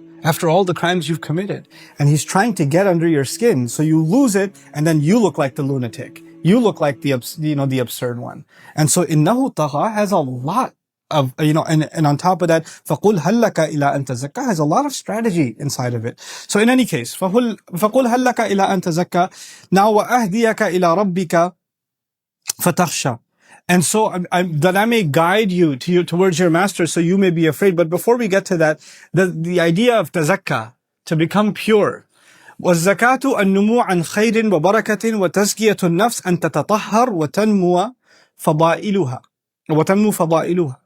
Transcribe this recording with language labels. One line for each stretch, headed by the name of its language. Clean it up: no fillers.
English: After all the crimes you've committed. And he's trying to get under your skin. So you lose it, and then you look like the lunatic. You look like the absurd one. And so innahu tagha has a lot of, and on top of that,
Arabic: فَقُلْ هَلْ لَكَ إِلَىٰ أَن تَزَكَّى
English: has a lot of strategy inside of it. So in any case,
Arabic: فَقُلْ هَلْ لَكَ إِلَىٰ أَن تَزَكَّى.
English: Now
Arabic: وَأَهْدِيَكَ إِلَىٰ رَبِّكَ فَتَخْشَى.
English: And so that I may guide you towards your master, so you may be afraid. But before we get to that, the idea of tazakka, to become pure.
Arabic: وَالزَّكَاةُ النُّمُوْ عَنْ خَيْرٍ وَبَرَكَةٍ وَتَزْكِيَةُ النَّفْسِ أَن تَتَطَهَّرْ وَتَنْمُوَ فَضَائِلُهَا.